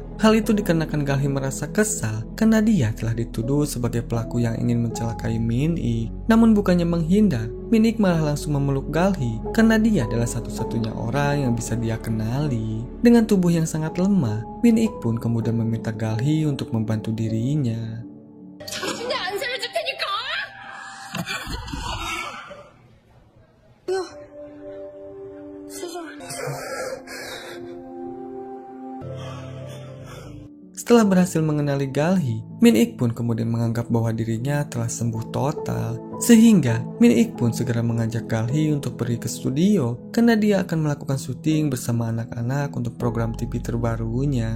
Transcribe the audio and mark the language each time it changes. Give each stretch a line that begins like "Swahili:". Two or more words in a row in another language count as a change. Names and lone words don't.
Indonesian: Hal itu dikarenakan Galhi merasa kesal karena dia telah dituduh sebagai pelaku yang ingin mencelakai Min-ik. Namun bukannya menghindar, Min-ik malah langsung memeluk Galhi karena dia adalah satu-satunya orang yang bisa dia kenali. Dengan tubuh yang sangat lemah, Min-ik pun kemudian meminta Galhi untuk membantu dirinya.
Korean: 당신이 안 살려줄 테니까! 야, 세상.
Indonesian: Setelah berhasil mengenali Galhi, Min-ik pun kemudian menganggap bahwa dirinya telah sembuh total. Sehingga Min-ik pun segera mengajak Galhi untuk pergi ke studio karena dia akan melakukan syuting bersama anak-anak untuk program TV terbarunya.